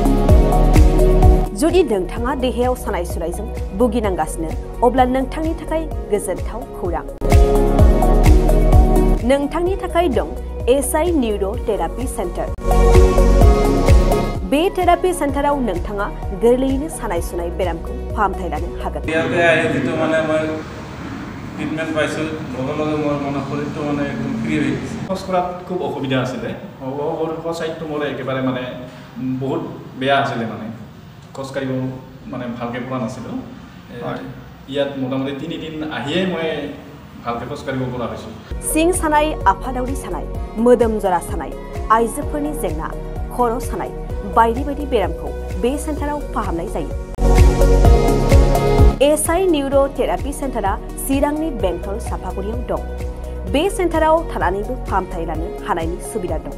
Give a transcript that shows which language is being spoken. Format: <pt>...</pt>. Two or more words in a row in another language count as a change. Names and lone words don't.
<brx>जुदि नोंथाङा देहायाव सानाय सुनायजों भुगिनांगासिनो अब्ला नोंथांनि थाखाय गोजोनथाव खौरां। नोंथांनि थाखाय दं एसआइ न्यूरो थेरापि सेन्टार। बे थेरापि सेन्टाराव नोंथाङा गोरलैयैनो सानाय सुनाय बेरामखौ फाहामथाय लानो हागोन।</brx> <as>ট্ৰিটমেন্ট পাইছোঁ লগে লগে মোৰ মানে শৰীৰটো মানে একদম ফ্ৰী হৈ গৈছে। খোজ কঢ়াত খুব অসুবিধা আছিলে। সৰু চাইডটো মোৰ একেবাৰে মানে বহুত বেয়া আছিলে, মানে খোজ কাঢ়িব মানে ভালকৈ পৰা নাছিলোঁ। ইয়াত মোটামুটি 3 দিন আহিয়ে মই ভালকৈ খোজ কাঢ়িব পৰা হৈছোঁ।</as> <brx>सिं सानाय, आफादावरि सानाय, मोदोम जरा सानाय, आइजोफोरनि जेंना, खर' सानाय बायदि बायदि बेरामखौ बे सेन्टाराव फाहामनाय जायो। एसआइ न्यूरो थेरापि सेन्टारा चिरांनि बेंटल साफागुरियाव दं। बे सेन्टाराव थानानैबो फाहामथाय लानो हानायनि सुबिदा दं।</brx>